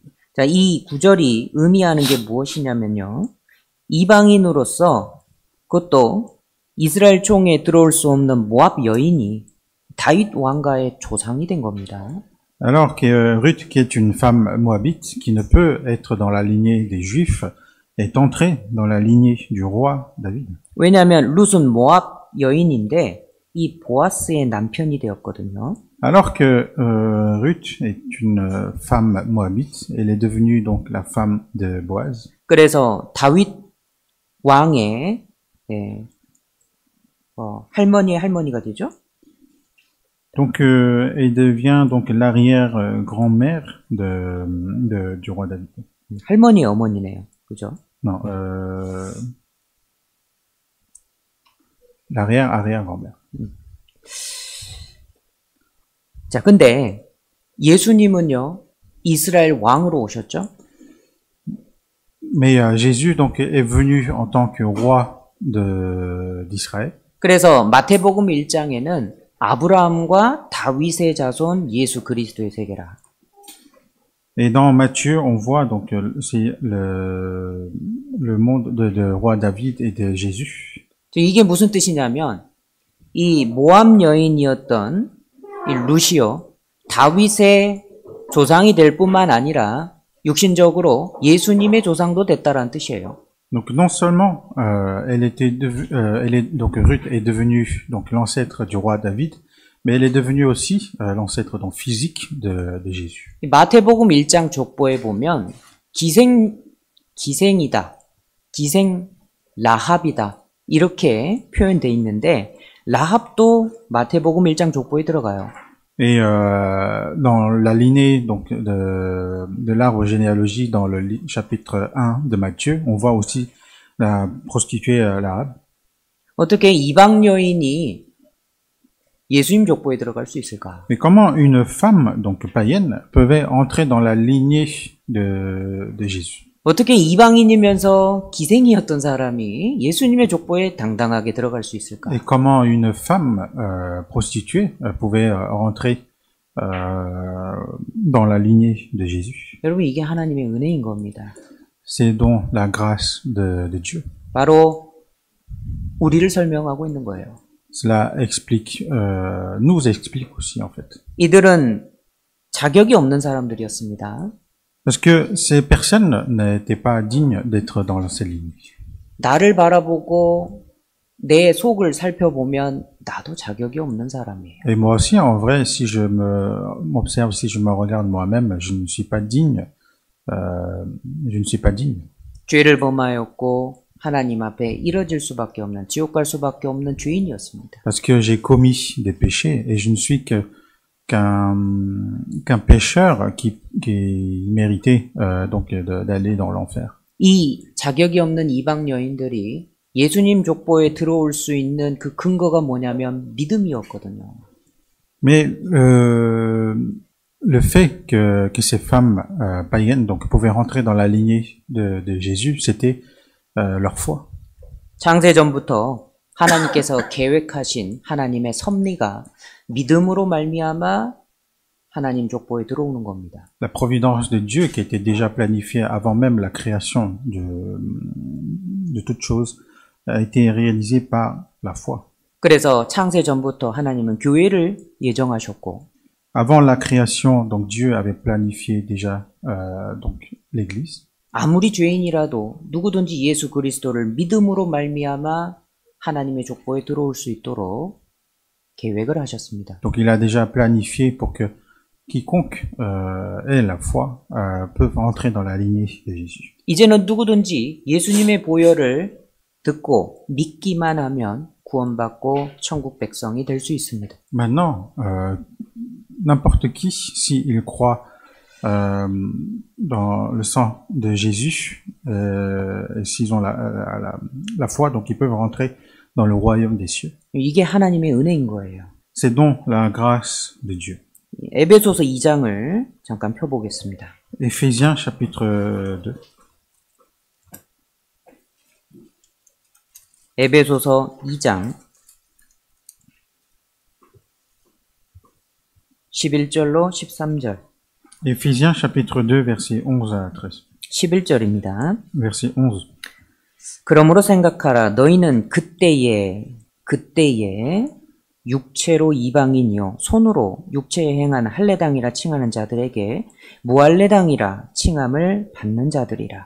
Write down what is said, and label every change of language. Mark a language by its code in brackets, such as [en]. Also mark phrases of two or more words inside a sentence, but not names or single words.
[ko] 자, 이 구절이 의미하는 게 무엇이냐면요. 이방인으로서 그것도 이스라엘 총에 들어올 수 없는 모압 여인이 다윗 왕가의 조상이 된 겁니다. [fr] Alors que Ruth, qui est une femme moabite, qui ne peut être dans la lignée des Juifs, est entrée dans la lignée du roi David. [ko] 왜냐하면 룻은 모압 여인인데 이 보아스의 남편이 되었거든요. [fr] Alors que Ruth est une femme moabite, elle est devenue donc la femme de Boaz. [ko] 그래서 다윗 왕의 할머니의 할머니가 되죠. [fr] Donc elle devient donc l'arrière-grand-mère du roi David. [ko] 할머니의 어머니네요. 그죠? [fr] Non, l'arrière-arrière-grand-mère. [ko] 자, 근데 예수님은요, 이스라엘 왕으로 오셨죠? [fr] Mais Jésus donc est venu en tant que roi d'Israël. [ko] 그래서 마태복음 1장에는 아브라함과 다윗의 자손 예수 그리스도의 세계라. [fr] Et dans Matthieu, on voit donc c'est le monde de roi David et de Jésus. [ko] 이게 무슨 뜻이냐면 이 모압 여인이었던 이 룻이요 다윗의 조상이 될 뿐만 아니라 육신적으로 예수님의 조상도 됐다라는 뜻이에요. [fr] Donc non seulement donc Ruth est devenue donc l'ancêtre du roi David, mais elle est devenue aussi l'ancêtre donc physique de Jésus. [ko] 마태복음 1장 족보에 보면 기생이다, 기생 라합이다 이렇게 표현돼 있는데 라합도 마태복음 1장 족보에 들어가요. [fr] Et dans la lignée donc de l'arbre généalogie dans le chapitre 1 de Matthieu, on voit aussi la prostituée l'arabe. [ko] 어떻게 이방 여인이 예수님 족보에 들어갈 수 있을까? [fr] Mais comment une femme donc païenne pouvait entrer dans la lignée de Jésus? [ko] 어떻게 이방인이면서 기생이었던 사람이 예수님의 족보에 당당하게 들어갈 수 있을까? [fr] Et comment une femme prostituée pouvait rentrer dans la lignée de Jésus? [ko] 여러분 이게 하나님의 은혜인 겁니다. [fr] C'est donc la grâce de Dieu. [ko] 바로 우리를 설명하고 있는 거예요. [fr] Cela explique, nous explique aussi en fait. [ko] 이들은 자격이 없는 사람들이었습니다. [fr] Parce que ces personnes n'étaient pas dignes d'être dans ces lignes. [ko] 나를 바라보고 내 속을 살펴보면 나도 자격이 없는 사람이에요. [fr] Et moi aussi, en vrai, si je m'observe, si je me regarde moi-même, je ne suis pas digne. Je ne suis pas digne. [ko] 죄를 범하였고 하나님 앞에 이뤄질 수밖에 없는 지옥 갈 수밖에 없는 죄인이었습니다. [fr] Parce que j'ai commis des péchés et je ne suis qu'un pécheur qui méritait donc d'aller dans l'enfer. [ko] 이 자격이 없는 이방 여인들이 예수님 족보에 들어올 수 있는 그 근거가 뭐냐면 믿음이었거든요. [fr] Mais le fait que ces femmes païennes donc pouvaient rentrer dans la lignée de Jésus, c'était leur foi. [ko] 창세전부터 하나님께서 계획하신 하나님의 섭리가 믿음으로 말미암아 하나님 족보에 들어오는 겁니다. [fr] La providence de Dieu qui était déjà planifiée avant même la création de toute chose a été réalisée par la foi. [ko] 그래서 창세전부터 하나님은 교회를 예정하셨고 [fr] Avant la création, donc Dieu avait planifié déjà donc l'Église. [ko] 아무리 죄인이라도 누구든지 예수 그리스도를 믿음으로 말미암아 하나님의 족보에 들어올 수 있도록 계획을 하셨습니다. [fr] Donc il a déjà planifié pour que quiconque ait la foi peut entrer dans la lignée de Jésus. [ko] 이제는 누구든지 예수님의 보혈을 듣고 믿기만 하면 구원받고 천국 백성이 될 수 있습니다. [fr] Maintenant, n'importe qui, s'il croit dans le sang de Jésus, et s'ils ont la foi, donc ils peuvent rentrer dans le royaume des cieux. [ko] 이게 하나님의 은혜인 거예요. [fr] C'est donc la grâce de Dieu. [ko] 에베소서 2장을 잠깐 펴보겠습니다. [fr] Éphésiens chapitre 2. [ko] 에베소서 2장 11절로 13절. [fr] Éphésiens chapitre 2 verset 11 à 13. [ko] 11절입니다. [fr] Verset 11. [ko] 그러므로 생각하라. 너희는 그때에 육체로 이방인이요 손으로 육체에 행한 할례당이라 칭하는 자들에게 무할례당이라 칭함을 받는 자들이라.